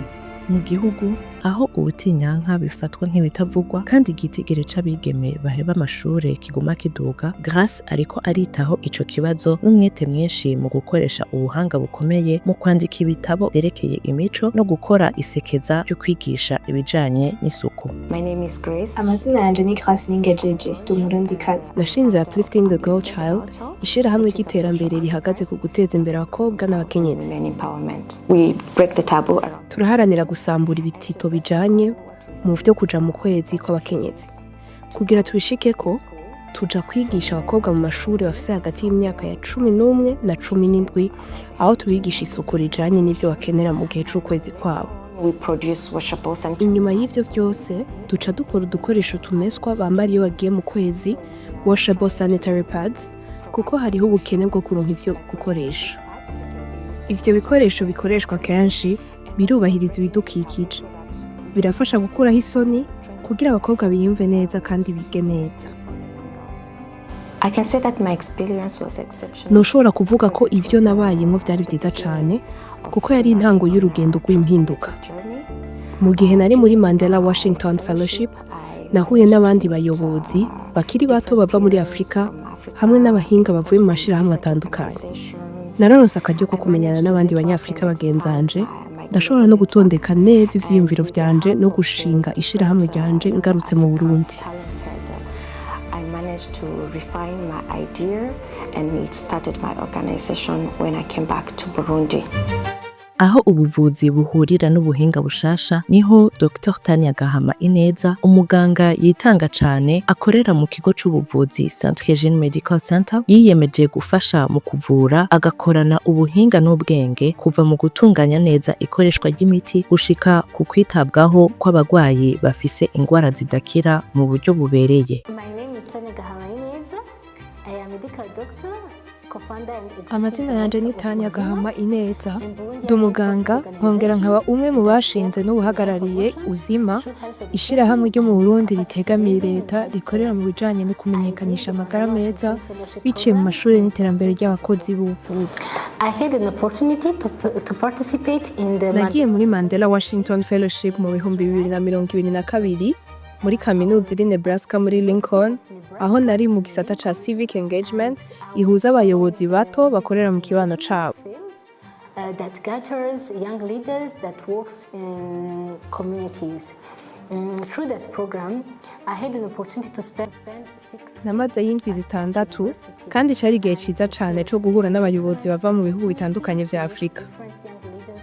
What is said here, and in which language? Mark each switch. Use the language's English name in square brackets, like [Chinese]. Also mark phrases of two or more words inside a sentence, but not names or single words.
[Rundi] Mu gihugu aho ubutinyanka bifatwa nk'ibitavugwa kandi igitigiri c'abigeme baheba amashure kiguma kiduga, Grâce ariko aritaho ico kibazo n'umwete mwinshi mu gukoresha ubuhanga bukomeye mu kwandika ibitabo vyerekeye imico no gukora isekeza ryo kwigisha ibijanye n'isuku. [English] My name is Grace. [Rundi] Amazina yanje ni Grâce Ningejeje, ndi umurundikazi. Nashinze Uplifting the Girl Child, ishirahamwe ry'iterambere rihagaze ku guteza imbere abakobwa n'abakenyezi. [English] We break the taboo. [Rundi] Turaharanira gusambura ibitito bijanye mu vyo kuja mu kwezi kw'abakenyezi. Kugira tubishikeko, tuja kwigisha abakobwa mu mashuri bafise hagati y'imyaka ya 11 na 17, aho tubigisha isuku rijanye n'ivyo bakenera mu gihe c'ukwezi kwabo. [English] We produce washables and [Rundi] Inyuma y'ivyo vyose, duca dukora udukoresho tumeswa bambara iyo bagiye mu kwezi, [English] washable sanitary pads, [Rundi] kuko hariho ubukene bwo kuronka ivyo gukoresha. Ivyo bikoresho bikoreshwa kenshi birubahiriza ibidukikije. Birafasha gukuraho isoni kugira abakobwa biyumve neza kandi bige neza. [English] I can say that my experience was exceptional. [Rundi] Noshobora kuvuga ko ivyo nabayemo vyari vyiza cane kuko yari intango y'urugendo rw'impinduka. Mu gihe nari muri Mandela Washington Fellowship, nahuye n'abandi bayobozi bakiri bato bava muri Afrika hamwe n'abahinga bavuye mu mashirahamwe atandukanye. Nararonse akaryo ko kumenyana n'abandi banyafrika bagenzanje, ndashobora no gutondeka neza ivyiyumviro vyanje no gushinga ishirahamwe ryanje ngarutse mu Burundi. [English] I managed to refine my idea and started my organization when I came back to Burundi. [Rundi] Aho ubuvuzi buhurira n'ubuhinga bushasha niho Dr. Tania Gahama Ineza, umuganga yitanga cane akorera mu kigo c'ubuvuzi Centre Medical Center, yiyemeje gufasha mu kuvura, agakorana ubuhinga n'ubwenge kuva mu gutunganya neza ikoreshwa ry'imiti gushika ku kwitabwaho kw'abagwayi bafise ingwara zidakira mu buryo bubereye. [English] My name is Tania Gahama Ineza. I am a medical doctor. [Rundi] Amazina yanje ni Tania Gahama Ineza, ndi umuganga nkongera nkaba umwe mu bashinze n'ubuhagarariye uzima, ishirahamwe ryo mu Burundi ritegamiye leta rikorera mu bijanye no kumenyekanisha amagara meza biciye mu mashuri n'iterambere ry'abakozi b'ubuvuzi. [English] I had an opportunity to participate in the [Rundi] Nagiye muri Mandela Washington Fellowship mu 2022 muri kaminuza iri Nebraska muri Lincoln, aho nari mu gisata ca [English] civic engagement [Rundi] ihuza abayobozi bato bakorera mu kibano cabo. [English] That gathers young leaders that works in communities. Through that program, I had an opportunity to spend 6 [Rundi] Namaze y'indwi zitandatu kandi cari igihe ciza cane co guhura n'abayobozi bava mu bihugu bitandukanye vya Afrika.